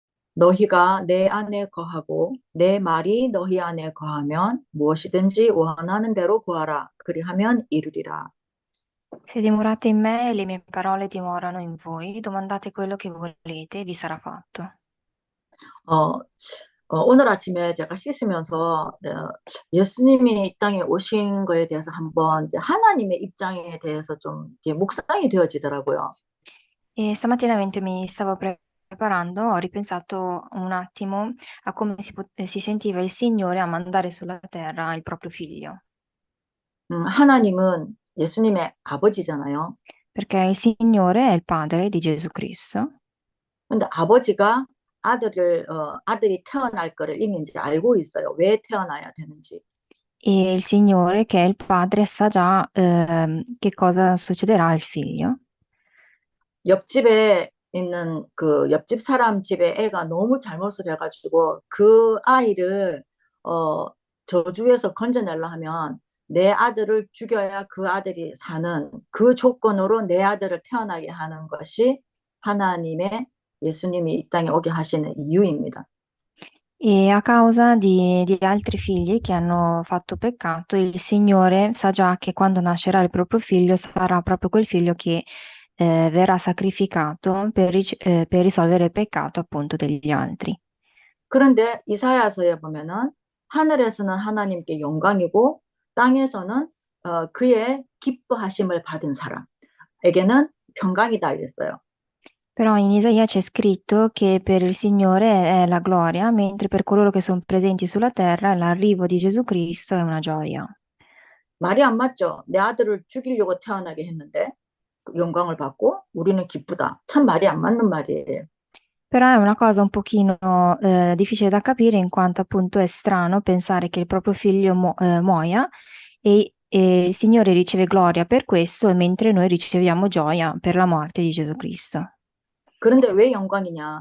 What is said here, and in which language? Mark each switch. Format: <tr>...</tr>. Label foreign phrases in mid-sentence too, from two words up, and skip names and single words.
<ko>너희가 내 안에 거하고 내 말이 너희 안에 거하면 무엇이든지 원하는 대로 구하라. 그리하면 이루리라.</ko> <it>Se dimorate in me e le mie parole dimorano in voi, domandate quello che volete e vi sarà fatto.</it> <ko>어, 오늘 아침에 제가 씻으면서 예수님이 이 땅에 오신 거에 대해서 한번 이제 하나님의 입장에 대해서 좀 이렇게 묵상이 되어지더라고요.</ko> <it>E stamattina mentre mi stavo preparando ho ripensato un attimo a come si sentiva il Signore a mandare sulla terra il proprio figlio,</it> <ko>하나님은 예수님의 아버지잖아요.</ko> <it>perché il Signore è il Padre di Gesù Cristo</it> <ko>근데 아버지가 아들이 태어날 거를 이미 이제 알고 있어요. 왜 태어나야 되는지.</ko> <it>e il Signore, che è il Padre, sa già che cosa succederà al figlio.</it> <ko>옆집에 있는 그 옆집 사람 집에 애가 너무 잘못을 해가지고 그 아이를 어, 저주에서 건져내려 하면 내 아들을 죽여야 그 아들이 사는 그 조건으로 내 아들을 태어나게 하는 것이 하나님의 예수님이 이 땅에 오게 하시는 이유입니다.</ko> <it>E a causa di altri figli che hanno fatto peccato, il Signore sa già che quando nascerà il proprio figlio sarà proprio quel figlio che verrà sacrificato per risolvere il peccato appunto degli altri.</it> <ko>그런데 이사야서에 보면은 하늘에서는 하나님께 영광이고 땅에서는 그의 기뻐하심을 받은 사람에게는 평강이다 이랬어요.</ko> <it>Però in Isaia c'è scritto che per il Signore è la gloria, mentre per coloro che sono presenti sulla terra l'arrivo di Gesù Cristo è una gioia.</it> <ko>말이 안 맞죠? 내 아들을 죽이려고 태어나게 했는데 영광을 받고 우리는 기쁘다. 참 말이 안 맞는 말이에요.</ko> <it>Però è una cosa un pochino difficile da capire in quanto appunto è strano pensare che il proprio figlio muoia e il Signore riceve gloria per questo, e mentre noi riceviamo gioia per la morte di Gesù Cristo.</it> <ko>그런데 왜 영광이냐?</ko>